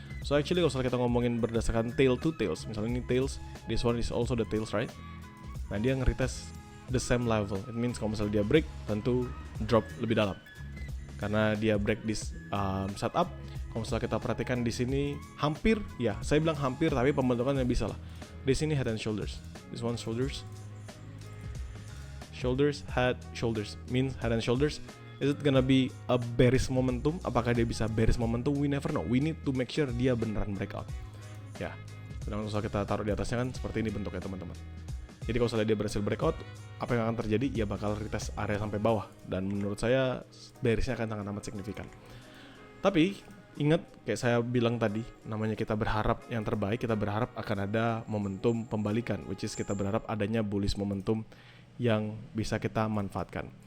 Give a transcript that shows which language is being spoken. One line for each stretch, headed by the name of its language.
English: So actually
Indonesian: kalau misalnya kita ngomongin berdasarkan
English: tail to tails,
Indonesian: misalnya ini
English: tails, this one is also the tails, right?
Indonesian: Nah dia nge-retest
English: the same level. It means
Indonesian: kalau misalnya dia break, tentu drop lebih dalam. Karena dia break
English: this setup.
Indonesian: Kalau misalnya kita perhatikan di sini hampir, ya saya bilang hampir, tapi pembentukannya bisa lah. Di sini
English: head and shoulders. This one shoulders, head, shoulders. Means head and shoulders. Is it gonna be a bearish momentum?
Indonesian: Apakah dia bisa bearish momentum?
English: We never know. We need to make sure
Indonesian: dia beneran
English: breakout.
Indonesian: Ya. Sedangkan kalau kita taruh di atasnya kan seperti ini bentuknya teman-teman. Jadi kalau misalnya dia berhasil breakout, apa yang akan terjadi? Ya bakal retest area sampai bawah. Dan menurut saya bearishnya akan sangat amat signifikan. Tapi ingat kayak saya bilang tadi, namanya kita berharap yang terbaik, kita berharap akan ada momentum pembalikan,
English: which is
Indonesian: kita berharap adanya bullish momentum yang bisa kita manfaatkan.